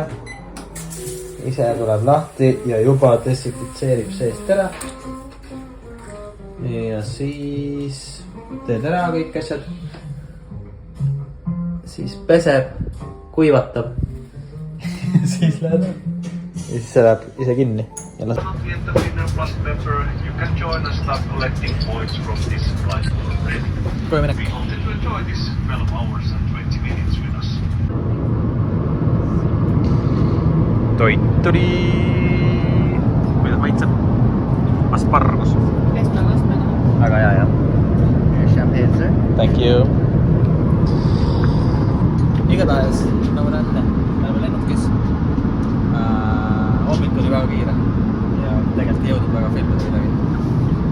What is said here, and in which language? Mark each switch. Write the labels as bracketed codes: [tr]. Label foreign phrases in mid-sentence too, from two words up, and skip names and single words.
[et] Ise tuleb lahti ja juba desinfitseerib seest ära. Ja siis teed ära kõik asjad. Siis peseb, kuivatab. Siis lähed. Ja siis see läheb ise kinni. Ja laseb. [en] You can join us start collecting points from this flight already. [et] Kohe minek. [en] We hope that you enjoy this 12 hours and 20 minutes with us. [et] Toit tuli. Kuidas maitseb? Aspargus. Väga hea, jah. [en] Thank you. [et] Igatahes, nagu näete, me oleme lennukis. Hommik oli väga kiire ja tegelikult ei jõudnud väga filmida midagi.